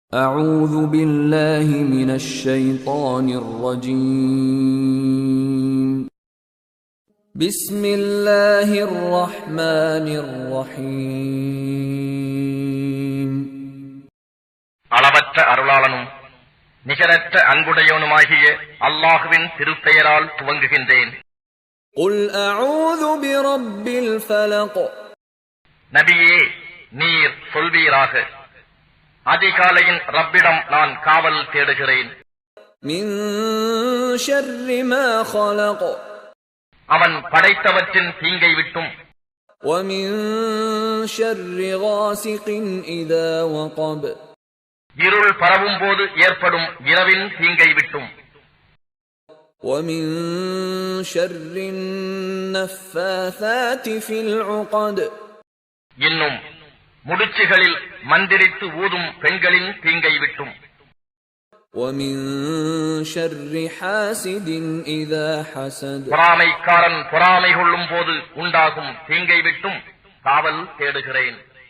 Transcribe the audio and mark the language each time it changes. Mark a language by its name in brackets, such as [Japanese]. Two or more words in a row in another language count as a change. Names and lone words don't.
[Arabic] أعوذ بالله من الشيطان الرجيم بسم الله الرحمن الرحيم [Tamil] அளவற்ற அருளாளனும் நிகரற்ற அன்புடையவனுமாகிய அல்லாஹ்வின் திருப்பெயரால் துவங்குகின்றேன். [Arabic] قل أعوذ برب الفلق [Tamil] நபியே, நீர் சொல்வீராக, அதிகாலையின் ரப்பிடம் நான் காவல் தேடுகிறேன். [Arabic] من شر ما خلق [Tamil] அவன் படைத்தவற்றின் தீங்கை விட்டும், [Arabic] ومن شر غاسق إذا وقب [Tamil] இருள் பரவும் போது ஏற்படும் இரவின் தீங்கை விட்டும், [Arabic] ومن شر النفاثات في العقد [Tamil] இன்னும் முடிச்சுகளில் மந்திரித்து ஊதும் பெண்களின் தீங்கை விட்டும், [Arabic] ومن شر حاسد إذا حسد [Tamil] பொறாமைக்காரன் பொறாமை கொள்ளும் போது உண்டாகும் தீங்கை விட்டும் காவல் தேடுகிறேன்.